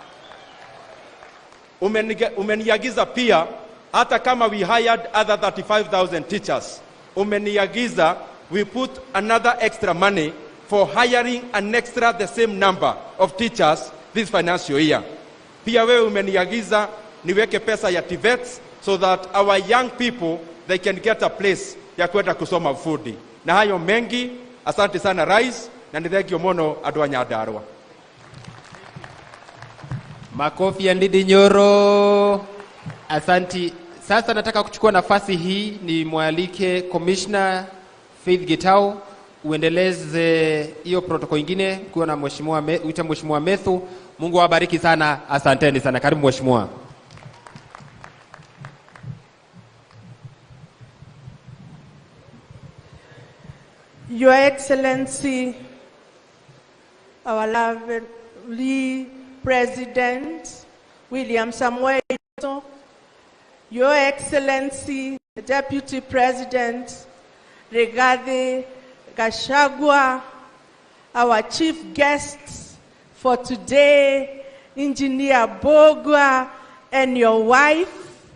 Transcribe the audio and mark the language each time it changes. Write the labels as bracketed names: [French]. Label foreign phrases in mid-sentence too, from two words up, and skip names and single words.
[Swahili] Umeniagiza pia hata kama [English] we hired other 35,000 teachers, umeniagiza we put another extra money for hiring an extra the same number of teachers this financial year. [Swahili] Pia wewe umeniagiza niweke pesa ya TVETs [English] so that our young people, they can get a place [Swahili] ya kwenda kusoma ufundi. Na hayo mengi, asante sana Rais, [Kikuyu] na nithengio mono andu a Nyandarua. [Swahili] Makofi ya Ndindi Nyoro. Asanti. Sasa nataka kuchukua nafasi hii ni mwalike Commissioner Faith Gitau uendeleze hiyo protocol nyingine kwa na Mheshimiwa Methu. Mungu awabariki sana. Asanteni sana. Karibu Mheshimiwa. [English] Your Excellency, our lovely President William Samoei Ruto, Your Excellency, the Deputy President Rigathi Gachagua, our chief guests for today, Engineer Mbugua and your wife,